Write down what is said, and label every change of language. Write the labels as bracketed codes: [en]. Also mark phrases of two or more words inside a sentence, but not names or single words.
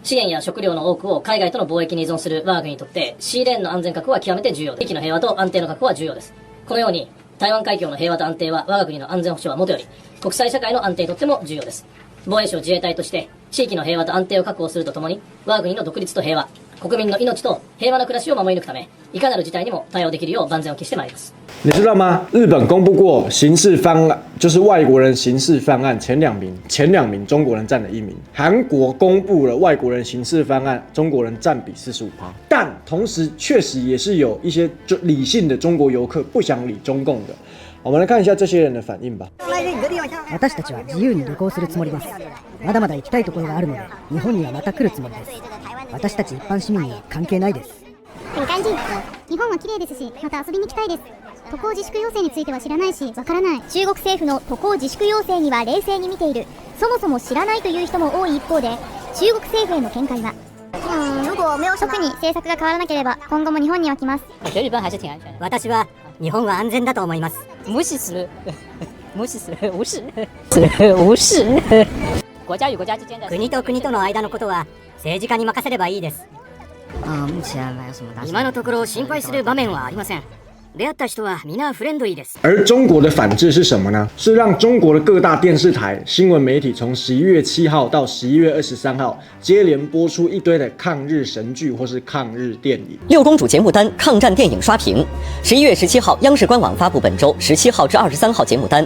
[ja] 資源や食料の多くを海外との貿易に依存する我が国にとってシーレーンの安全確保は極めて重要で、地域の平和と安定の確保は重要です。このように台湾海峡の平和と安定は我が国の安全保障はもとより国際社会の安定にとっても重要です。防衛省自衛隊として地域の平和と安定を確保するとともに我が国の独立と平和、国民の命と平和な暮らしを守り抜くため、いかなる事態にも対応できるよう万全を期してまいります。 [zh] 你知道吗？日本公布过刑事犯案，就是外国人刑事犯案前两名中国人占了1名。韩国公布了外国人刑事犯案，中国人占比45%。但同时确实也是有一些理性的中国游客不想理中共的。我们来看一下这些人的反应吧。 [ja] 私たちは自由に旅行するつもりです。まだまだ行きたいところがあるので、日本にはまた来るつもりです。私たち一般市民には関係ないです。 [zh] 很干净。 [ja] 日本は綺麗ですし、また遊びに行きたいです。渡航自粛要請については知らないし、わからない。中国政府の渡航自粛要請には冷静に見ている。そもそも知らないという人も多い一方で、中国政府への見解は。 [zh] 如果没有 [ja] 特に政策が変わらなければ、今後も日本には来ます。 [zh] 我觉得日本还是挺安全的。 [ja] 私は日本は安全だと思います。無視する無視する無視無視 [zh] 国家与国家之间的 [ja] 国と国との間のことは政治家に任せればいいです。 [zh] 目前没有什么大 [ja] 今のところ心配する場面はありません。出会った人は皆フレンドリーです。 [zh] 而中国的反制是什么呢？是让中国的各大电视台、新闻媒体从11月7号到11月23号接连播出一堆的抗日神剧或是抗日电影。六公主节目单抗战电影刷屏。11月17号，央视官网发布本周17号至23号节目单。